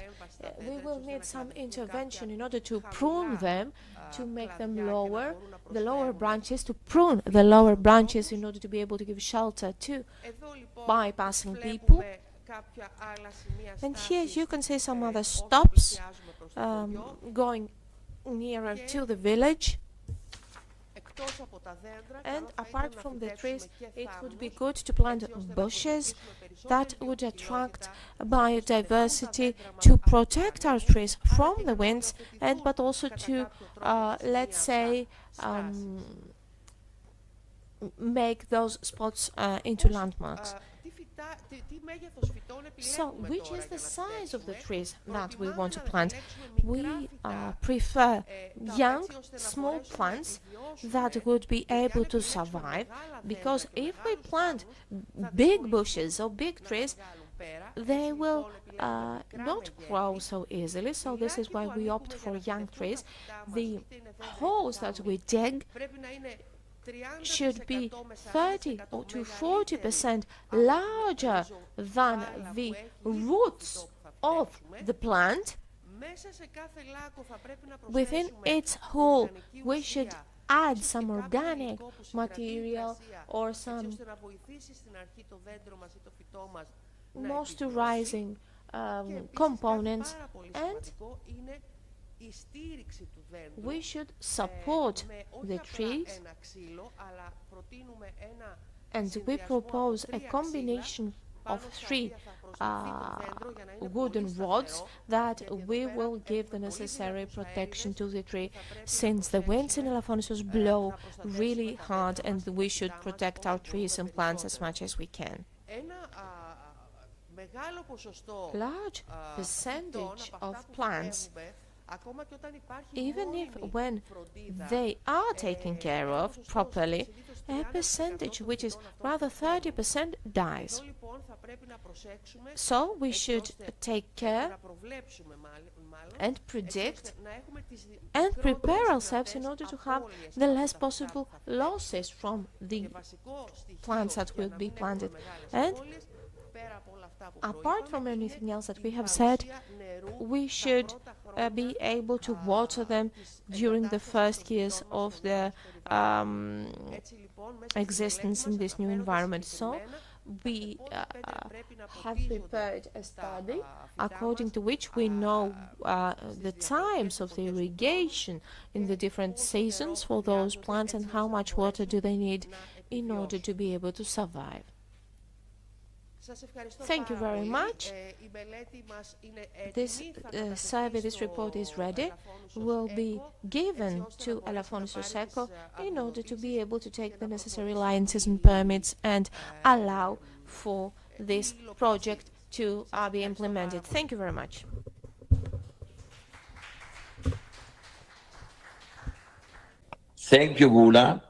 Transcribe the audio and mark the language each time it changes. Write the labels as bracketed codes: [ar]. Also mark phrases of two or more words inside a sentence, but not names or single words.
[en] We will need some intervention in order to prune them, to make them lower, the lower branches, to prune the lower branches in order to be able to give shelter to bypassing people. And here you can see some other stops going nearer to the village. [el] εκτός από τα δέντρα, [en] And [el] καλό θα ήταν [en] apart [el] να [en] from the trees, [el] φυτέψουμε και [en] it would be [el] θάμνους, [en] good to plant [el] έτσι ώστε να [en] bushes [el] προσελκύσουμε [en] that [el] περισσότερη [en] would attract [el] βιοποικιλότητα, [en] biodiversity [el] δέντρα μας [en] to [el] από τους [en] protect our [el] άνεμους, [en] trees [el] αλλά [en] from [el] και [en] the [el] για να [en] winds, and [el] οριοθετηθούν [en] but also [el] κατά [en] to, [el] κάποιο τρόπο στα σημεία [en] let's say, [el] αυτά στάσεις. [en] make those spots into [el] Πώς, [en] landmarks. [el] τι μέγεθος φυτών [en] So, [el] επιλέγουμε [en] which [el] τώρα [en] is [el] για [en] the [el] να [en] size of the [el] φυτέψουμε? [en] trees that we [el] Προτιμάμε [en] want to [el] να [en] plant? [el] επιλέξουμε [en] We [el] μικρά φυτά, [en] prefer young, [el] έτσι ώστε να [en] small [el] μπορέσουμε να [en] plants [el] επιβιώσουμε, [en] that would be [el] γιατί αν [en] able to [el] επιλέξουμε [en] survive, [el] μεγάλα [en] because [el] δέντρα και [en] if we [el] μεγάλους [en] plant [el] θάμνους, θα [en] big [el] δυσκολευτούν [en] bushes or big [el] να [en] trees, [el] τα βγάλουν πέρα. [en] they [el] Έτσι, [en] will [el] λοιπόν, επιλέγουμε μικρά [en] not [el] μεγέθη. [en] grow so easily. So this is [el] Φυλάκια [en] why [el] που [en] we [el] ανοίγουμε [en] opt [el] για [en] for [el] να [en] young [el] φυτευτούν [en] trees. [el] τα φυτά μας, [en] The [el] είτε είναι δέντρα είτε [en] holes that we [el] θάμνους, [en] dig [el] πρέπει να είναι 30% [en] should be [el] με [en] 30 [el] 40% [en] to [el] μεγαλύτερη [en] 40% [el] από την [en] larger than [el] ριζοβάλα [en] the [el] που έχει [en] roots [el] το φυτό που θα [en] of [el] φυτέψουμε. [en] the plant. [el] Μέσα σε κάθε λάκκο θα πρέπει να [en] Within [el] προσθέσουμε [en] its hole, [el] οργανική [en] we should [el] ουσία, [en] add [el] ίσως [en] some [el] και κάποιο [en] organic [el] υλικό που συγκρατεί [en] material [el] υγρασία, [en] or [el] έτσι [en] some [el] ώστε να βοηθήσει στην αρχή το δέντρο μας ή το φυτό μας να επιβιώσει. [en] moisturizing [el] Και επίσης [en] components, [el] κάτι πάρα πολύ [en] and [el] σημαντικό είναι η στήριξη του δέντρου. [en] we should support [el] Με όχι [en] the [el] απλά [en] trees, [el] ένα ξύλο, αλλά προτείνουμε ένα [en] and we [el] συνδυασμό από [en] propose a [el] 3 ξύλα, [en] combination of [el] πάνω στα [en] 3 [el] οποία θα προσδεθεί το δέντρο για να είναι πολύ [en] wooden rods [el] σταθερό, [en] that [el] γιατί εδώ [en] we [el] πέρα [en] will give the [el] έχουμε πολύ [en] necessary [el] δυνατούς [en] protection to [el] αέριδες [en] the tree, [el] που θα πρέπει να [en] since the winds in [el] προσέξουμε, [en] Elaphonesus [el] να [en] blow [el] προστατεύσουμε [en] really [el] τα [en] hard, [el] δέντρα [en] and [el] μας και [en] we [el] τα [en] should [el] φυτά μας [en] protect [el] όσο [en] our trees [el] μπορούμε [en] and plants as [el] περισσότερο. [en] much as we can. [el] Ένα μεγάλο ποσοστό [en] Large [el] φυτών [en] percentage [el] από [en] of [el] αυτά που [en] plants, [el] φυτεύουμε, ακόμα και όταν υπάρχει [en] even if [el] μόνιμη [en] when [el] φροντίδα, [en] they are taken care [el] ένα [en] of [el] ποσοστό, [en] properly, [el] συνήθως [en] a [el] 30% [en] percentage [el] των [en] which is [el] φυτών αυτών [en] rather [el] πεθαίνουν. [en] 30% dies. [el] Εδώ λοιπόν θα πρέπει να προσέξουμε, [en] So we [el] έτσι [en] should [el] ώστε [en] take care [el] να προβλέψουμε μάλλον, [en] and [el] έτσι [en] predict [el] ώστε να έχουμε τις [en] and [el] μικρότερες [en] prepare ourselves in [el] δυνατές [en] order to have [el] απώλειες [en] the [el] από [en] less [el] τα φυτά [en] possible [el] που θα φυτέψουμε. [en] losses from the [el] Και βασικό στοιχείο [en] plants that [el] για [en] will [el] να [en] be [el] μην έχουμε [en] planted. [el] μεγάλες [en] And [el] απώλειες, πέρα από όλα αυτά που [en] apart from [el] προείπαμε, [en] anything [el] είναι [en] else that [el] η [en] we have said, [el] παρουσία νερού [en] we [el] τα [en] should [el] πρώτα [en] be [el] χρόνια, [en] able to water them [el] της [en] during the [el] εγκατάστασης [en] first [el] των [en] years [el] φυτών μας [en] of [el] στο [en] their [el] νέο μας περιβάλλον. Έτσι, λοιπόν, μέσα στη [en] existence [el] μελέτη [en] in [el] μας [en] this new [el] αναφέρονται [en] environment. So [el] συγκεκριμένα [en] we [el] τα πότε πρέπει να [en] have [el] ποτίζονται [en] prepared a [el] τα [en] study [el] φυτά [en] according [el] μας, [en] to which we know [el] στις [en] the [el] διαφορετικές [en] times of the [el] εποχές του χρόνου [en] irrigation in the [el] και [en] different [el] πόσο [en] seasons [el] νερό [en] for those [el] χρειάζονται [en] plants and [el] έτσι [en] how [el] ώστε να [en] much water do they need [el] μπορέσουν [en] in [el] να [en] order to [el] επιβιώσουν. [en] be able to survive. [el] Σας ευχαριστώ [en] Thank you [el] πάρα [en] very [el] πολύ. [en] much. [el] Η μελέτη μας είναι [en] This [el] έτοιμη. Θα κατατεθεί [en] survey, this [el] στο [en] report is ready, [el] Ελαφώνησος [en] will be [el] Eco, [en] given [el] έτσι ώστε [en] to [el] να μπορέσει να [en] Elaphonesus [el] πάρει [en] Eco [el] τις [en] in order to be [el] αδειοδοτήσεις [en] able to take [el] και [en] the [el] να [en] necessary [el] προχωρήσει [en] licenses and [el] η, [en] permits and allow for this project to be implemented. Thank you very much. Thank you, Gula.